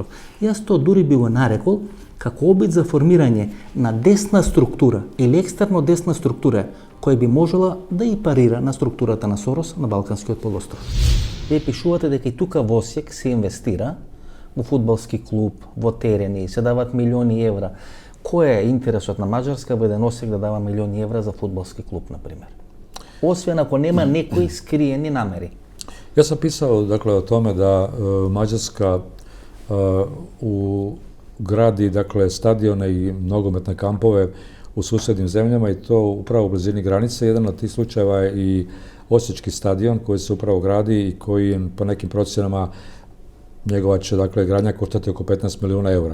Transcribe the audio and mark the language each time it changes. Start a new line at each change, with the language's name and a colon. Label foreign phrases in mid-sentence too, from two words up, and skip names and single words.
Macedonian: Јас тоа дури би го нарекол како обид за формирање на десна структура или екстерно десна структура која би можела да и парира на структурата на Сорос на Балканскиот полуостров. Вие пишувате дека и тука во Осијек се инвестира во фудбалски клуб, во терени, се дават милиони евра. Кој е интересот на Маđarска во еден Осијек да дава милиони евра за фудбалски клуб, например? Освен ако нема некои скриени намери.
Croatian: Ja sam pisao dakle o tome da Mađarska gradi dakle stadione i nogometne kampove u susjednim zemljama i to upravo u blizini granice. Jedan od tih slučajeva je i Osječki stadion koji se upravo gradi i koji po nekim procjenama njegova će dakle gradnja koštati oko 15 milijuna eura.